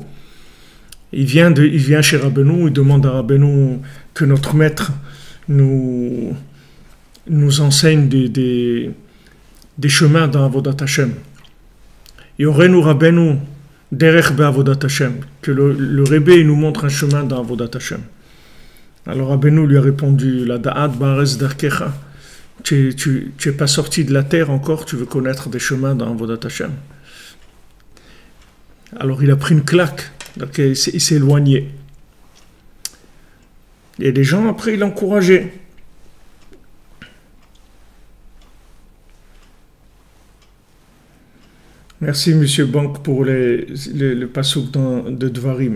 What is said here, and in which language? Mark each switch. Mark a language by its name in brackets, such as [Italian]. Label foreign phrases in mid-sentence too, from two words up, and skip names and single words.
[French] Il vient chez Rabbeinu, il demande à Rabbeinu que notre maître nous enseigne des chemins dans [Hebrew] עבודת השם. יורנו רבנו דרך בעבודת השם, [French] que le Rebbe nous montre un chemin dans [Hebrew] עבודת השם. [French] Alors Rabbeinu lui a répondu, [Hebrew] לדעת בארץ דרכך, [French] tu n'es pas sorti de la terre encore, tu veux connaître des chemins dans [Hebrew] עבודת השם. [French] Alors il a pris une claque, donc il s'est éloigné. Et les gens après il l'encourageaient. Merci, Monsieur Bank, pour le passouk de Dvarim.